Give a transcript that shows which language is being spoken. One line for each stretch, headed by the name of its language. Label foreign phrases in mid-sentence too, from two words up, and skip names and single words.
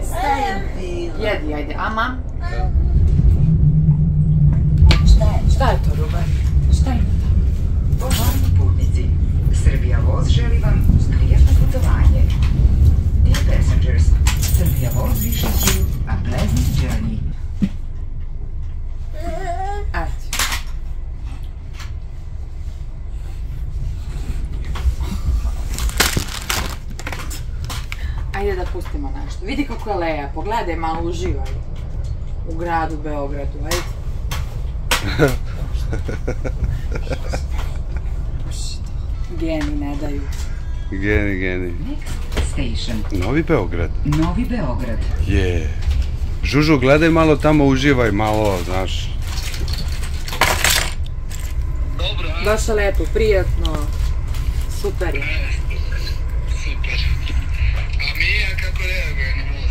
Serbian: Šta je bilo? Jedi, ajde. A mam? Šta je to, Rubar? Šta ima tamo? Poštovani putnici, Srbija Voz želi vam prijatno putovanje.
English: Dear passengers, Srbija Voz wishes you a pleasant journey.
Serbian: Ajde. Ajde da pustimo nešto. Vidi kako je lepo. Gledaj, malo uživaj. U gradu Beogradu, ajde. Geni ne daju. Geni.
English: Next station.
Serbian: Novi Beograd. Novi Beograd. Je. Žužu, gledaj malo tamo, uživaj malo, znaš. Baš je lepo, prijatno. Super je. Super. A Mija kako reaguje na voz?